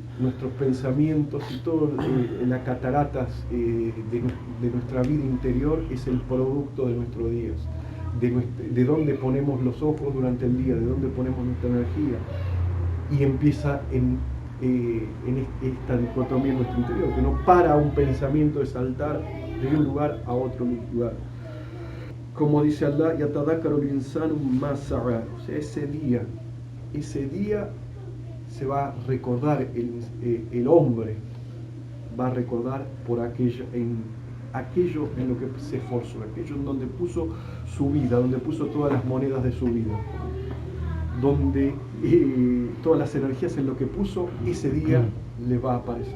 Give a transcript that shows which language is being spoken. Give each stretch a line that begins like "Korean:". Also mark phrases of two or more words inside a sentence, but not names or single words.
Spanish: Nuestros pensamientos y todas las cataratas de nuestra vida interior es el producto de nuestros días, de dónde ponemos los ojos durante el día, de dónde ponemos nuestra energía, y empieza en esta dicotomía en nuestro interior, que no para un pensamiento de saltar de un lugar a otro lugar. Como dice Allah,
Arabic: يتذكر الإنسان ما سعى,
Spanish: o sea, ese día se va a recordar, el hombre va a recordar por aquello en lo que se esforzó, aquello en donde puso su vida, donde puso todas las monedas de su vida, donde todas las energías en lo que puso, ese día le va a aparecer.